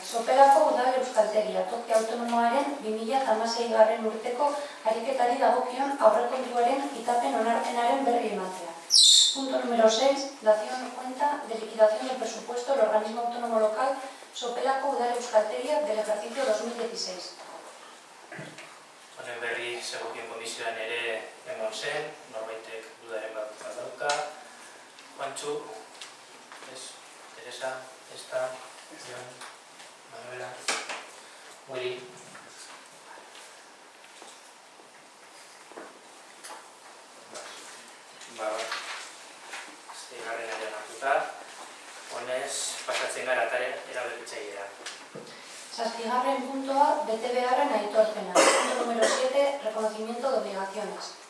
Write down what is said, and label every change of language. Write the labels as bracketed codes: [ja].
[eu] Sopelako udal euskaltegia, toki autonomoaren 2016 urteko ariketari dagokion aurrekontuaren kitapen onarpenaren berri ematea. [es] Punto número 6. Dación cuenta de liquidación del presupuesto del organismo autónomo local Sopelako udal euskaltegia del ejercicio 2016. [eu] Honen berri segokien komisioan ere eman zen, norbaitek dudaren bat dauka. Pantzu, Teresa, Jon, Manuela, Juli. Seigarrenaren onartuta. Honez, pasatzen gara eraberritzailera. Zazpigarren puntua, bete beharren aitorpena. [es] Punto número 7, reconocimiento de obligaciones.